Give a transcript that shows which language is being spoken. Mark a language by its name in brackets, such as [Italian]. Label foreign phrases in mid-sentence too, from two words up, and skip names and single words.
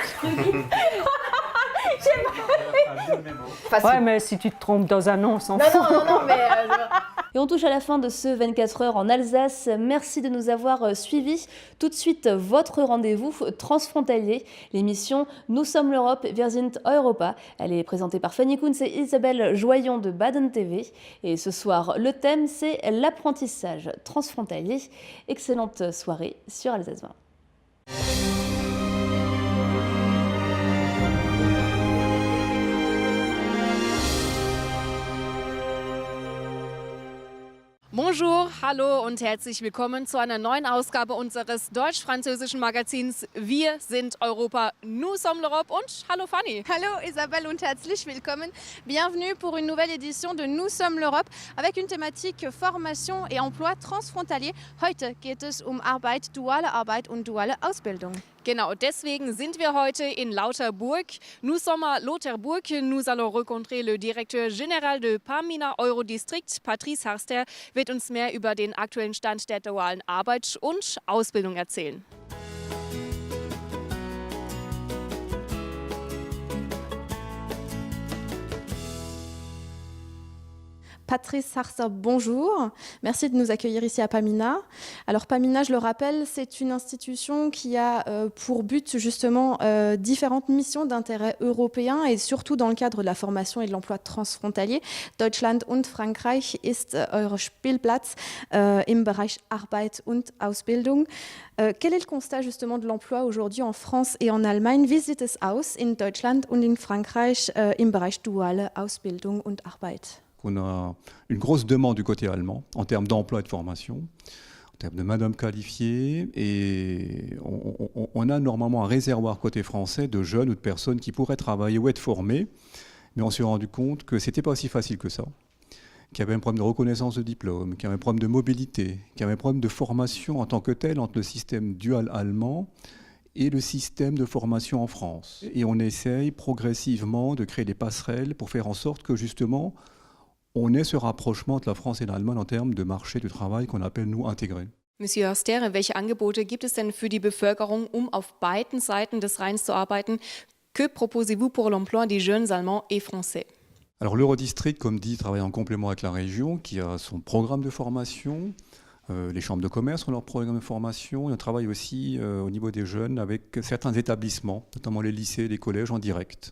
[French] Facile. Ouais, mais si tu te trompes dans un nom, on s'en fout. Non, mais... Et on touche à la fin de ce 24 heures en Alsace. Merci de nous avoir suivis. Tout de suite, votre rendez-vous transfrontalier. L'émission Nous sommes l'Europe, wir sind Europa. Elle est présentée par Fanny Kunz et Isabelle Joyon de Baden TV. Et ce soir, le thème, c'est l'apprentissage transfrontalier. Excellente soirée sur Alsace 20. Bonjour, [German] hallo und herzlich willkommen zu einer neuen Ausgabe unseres deutsch-französischen Magazins Wir sind Europa, nous sommes l'Europe und hallo Fanny. Hallo Isabelle und herzlich willkommen. [French] Bienvenue pour une nouvelle édition de Nous sommes l'Europe avec une thématique formation et emploi transfrontalier. [German] Heute geht es Arbeit, duale Arbeit und duale Ausbildung. Genau, deswegen sind wir heute in Lauterbourg. [French] Nous sommes à Lauterbourg. Nous allons rencontrer le directeur général de [German] Pamina Eurodistrict, Patrice Harster, wird uns mehr über den aktuellen Stand der dualen Arbeit und Ausbildung erzählen. [French] Patrice Harster, bonjour. Merci de nous accueillir ici à Pamina. Alors Pamina, je le rappelle, c'est une institution qui a pour but justement différentes missions d'intérêt européen et surtout dans le cadre de la formation et de l'emploi transfrontalier. [German] Deutschland und Frankreich ist eure Spielplatz im Bereich Arbeit und Ausbildung. [French] Quel est le constat justement de l'emploi aujourd'hui en France et en Allemagne? [German] Wie sieht es aus in Deutschland und in Frankreich im Bereich duale Ausbildung und Arbeit? [French] On a une grosse demande du côté allemand en termes d'emploi et de formation, en termes de main-d'œuvre qualifiée, et on a normalement un réservoir côté français de jeunes ou de personnes qui pourraient travailler ou être formées, mais on s'est rendu compte que ce n'était pas aussi facile que ça, qu'il y avait un problème de reconnaissance de diplôme, qu'il y avait un problème de mobilité, qu'il y avait un problème de formation en tant que tel entre le système dual allemand et le système de formation en France. Et on essaye progressivement de créer des passerelles pour faire en sorte que justement On est ce rapprochement entre la France et l'Allemagne en termes de marché du travail qu'on appelle, nous, intégré. [German] Monsieur Hörster, welche Angebote gibt es denn für die Bevölkerung, auf beiden Seiten des Rheins zu arbeiten? [French] Que proposez-vous pour l'emploi des jeunes Allemands et Français? Alors l'Eurodistrict, comme dit, travaille en complément avec la région qui a son programme de formation. Les chambres de commerce ont leur programme de formation. Et on travaille aussi au niveau des jeunes avec certains établissements, notamment les lycées, les collèges en direct.